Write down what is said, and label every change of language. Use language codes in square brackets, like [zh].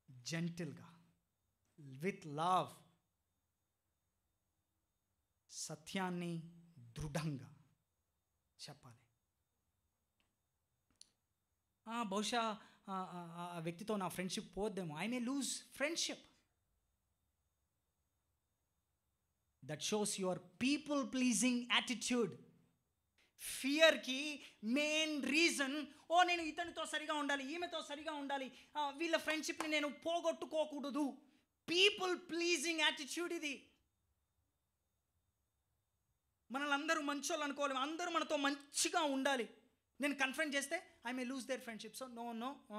[te] జెంటిల్గా, [en] with love, [te] సత్యాన్ని దృఢంగా చెప్పాలి. బహుశా ఆ వ్యక్తితో నా friendship పోద్దేమో, [en] I may lose friendship. That shows your people pleasing attitude. ఫియర్కి main reason, [te] నేను ఇతనితో సరిగా ఉండాలి, ఈమెతో సరిగా ఉండాలి, వీళ్ళ ఫ్రెండ్షిప్ని నేను పోగొట్టుకోకూడదు. [en] people pleasing attitude [te] ఇది. మనల్ని అందరూ మంచోళ్ళు అనుకోవాలి, అందరూ మనతో మంచిగా ఉండాలి. నేను కన్ఫ్రంట్ చేస్తే [en] I may lose their friendship. So no.